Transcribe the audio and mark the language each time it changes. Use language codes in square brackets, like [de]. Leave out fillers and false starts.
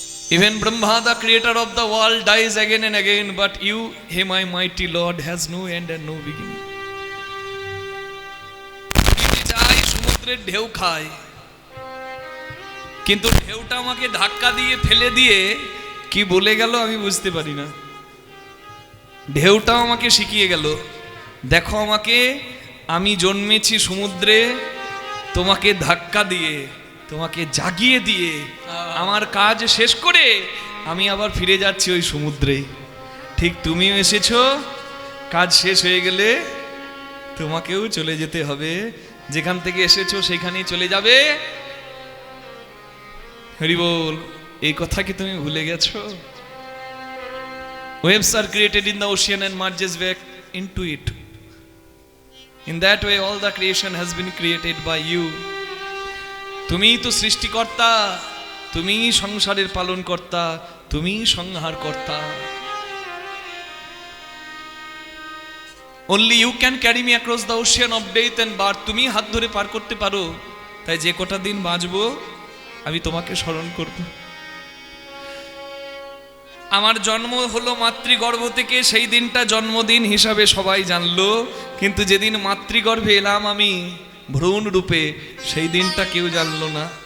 [en] Even Brahma, the creator of the world, dies again and again, but you, He my mighty Lord, has no end and no beginning. [bn] যাই সমুদ্রের ঢেউ খায়, কিন্তু ঢেউটা আমাকে ধাক্কা দিয়ে ফেলে দিয়ে কি বলে গেল আমি বুঝতে পারি না। ঢেউটাও আমাকে শিখিয়ে গেল, দেখো আমাকে, আমি জন্মেছি সমুদ্রে তোমাকে ধাক্কা দিয়ে, তোমাকে জাগিয়ে দিয়ে, আমার কাজ শেষ করে আমি আবার ফিরে যাচ্ছি ওই সমুদ্রে। ঠিক তুমিও এসেছো, কাজ শেষ হয়ে গেলে তোমাকেও চলে যেতে হবে, যেখান থেকে এসেছো সেখানেই চলে যাবে। হরি বল। এই কথা কি তুমি ভুলে গেছো? [en] Waves are created in the ocean and merges back into it. In that way all the creation has been created by you. [bn] তুমিই তো সৃষ্টিকর্তা, তুমিই সংসারের পালন কর্তা, তুমিই সংহার কর্তা। [en] Only you can carry me across the ocean of death and birth. [bn] তুমি হাত ধরে পার করতে পারো, তাই যে কটা দিন বাঁচবো আমি তোমাকে স্মরণ করব। আমার জন্ম হলো মাতৃগর্ভ থেকে, সেই দিনটা জন্মদিন হিসাবে সবাই জানলো, কিন্তু যেদিন মাতৃগর্ভে এলাম আমি ভ্রূণ রূপে, সেই দিনটা কেউ জানলো না।